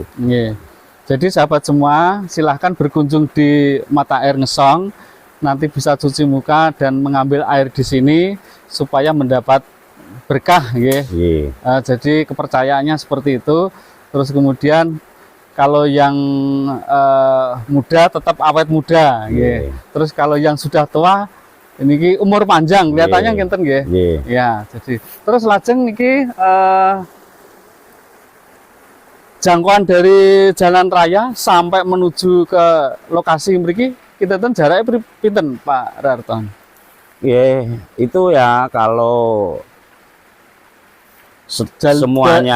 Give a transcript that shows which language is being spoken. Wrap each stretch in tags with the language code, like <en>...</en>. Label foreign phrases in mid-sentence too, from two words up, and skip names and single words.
<id>Jadi sahabat semua, silahkan berkunjung di mata air Ngesong, nanti bisa cuci muka dan mengambil air di sini supaya mendapat berkah, jadi kepercayaannya seperti itu. Terus kemudian kalau yang muda tetap awet muda, terus kalau yang sudah tua ini umur panjang, kelihatannya</id> <jv>ngenten nggih.</jv> <id>Ya, jadi terus</id> <jv>lajeng niki</jv> <id>jangkauan dari jalan raya sampai menuju ke lokasi mriki kita jaraknya pinten Pak Rarto? Itu ya kalau semuanya</id>